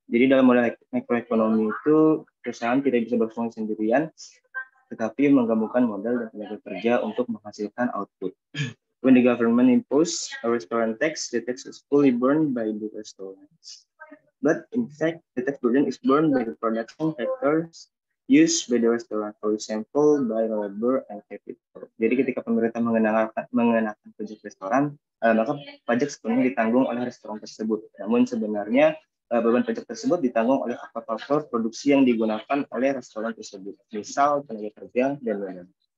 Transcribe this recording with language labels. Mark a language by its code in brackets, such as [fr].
[id] Jadi dalam model makroekonomi itu perusahaan tidak bisa berfungsi sendirian, tetapi menggabungkan modal dan tenaga kerja untuk menghasilkan output. [en] When the government impose a restaurant tax, the tax is fully borne by the restaurants. But in fact, the tax burden is borne by the production factors used by the restaurant, for example, by labor and capital. [id] Jadi ketika pemerintah mengenakan pajak restoran, maka pajak sepenuhnya ditanggung oleh restoran tersebut. Namun sebenarnya beban pajak tersebut ditanggung oleh faktor produksi yang digunakan oleh restoran tersebut, misal tenaga kerja dan lain-lain.